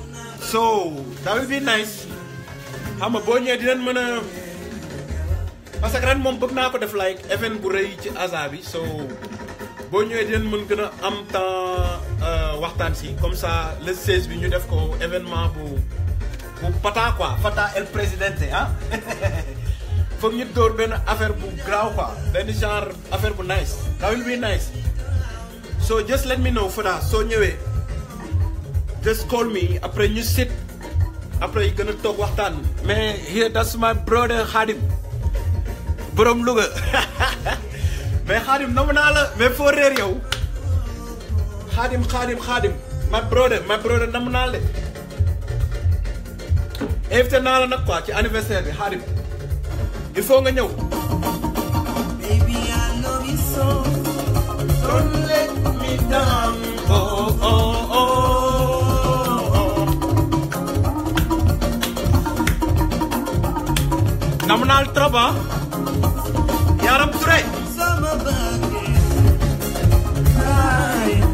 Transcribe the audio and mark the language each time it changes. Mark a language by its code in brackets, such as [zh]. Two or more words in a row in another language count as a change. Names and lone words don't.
[en] So that will be nice. [wo] Xam nga boo ñëwee dinañ mën a [fr] parce que [wo] ren moom bëgg naa ko def [en] like event [wo] bu rëy ci Aza bi. So boo ñëwee dinañ mën gën a am temps waxtaan si [fr] comme ça [wo] le 16 bi ñu def ko événement bu Fata quoi, Fata el Presidente ah. Foog ñu door benn affaire bu graaw quoi, benn genre affaire bu nice. [en] That will be nice. So just let me know Fata [wo] soo ñëwee [en] just call me [wo] après ñu sit après gën a toog waxtaan. Mais [en] here that's my brother [wo] Khadim borom Louga mais Khadim namu naa la mais foo réer yow Khadim [en] my brother [wo] namu naa la de invité naa la nag quoi ci anniversaire bi Khadim [fr] il faut [wo] nga ñëw. [en] Baby I love you so don't let me down. Oh oh oh. [wo] namu naa la trop ah Yaram Touré. Sama bëgg